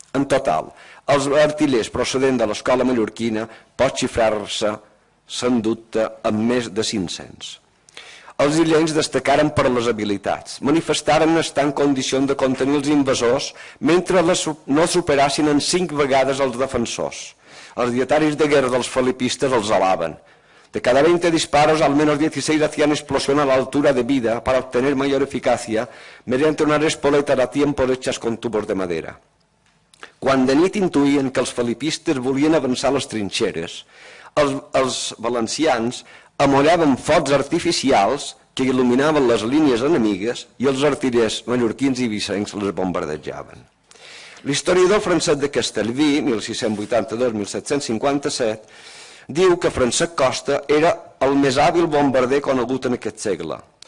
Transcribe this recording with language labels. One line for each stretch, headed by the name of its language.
Catalan: En total, els artillers procedents de l'escola mallorquina pot xifrar-se se'n dubte amb més de 500. Els illencs destacaren per les habilitats. Manifestaren estar en condicions de contenir els invasors mentre no superassin en 5 vegades els defensors. Els dietaris de guerra dels felipistes els alaben.
Spanish: De cada 20 disparos, al menos 16 hacían explosión a la altura de vida para obtener mayor eficacia mediante unas espoletas a tiempo hechas con tubos de madera.
Catalan: Quan de nit intuïen que els felipistes volien avançar les trinxeres, els valencians amollaven focs artificials que il·luminaven les línies enemigues i els artillers mallorquins i eivissencs les bombardejaven. L'historiador Francesc de Castellví, 1682-1757, diu que Francesc Costa era el més hàbil bombarder conegut en aquest segle.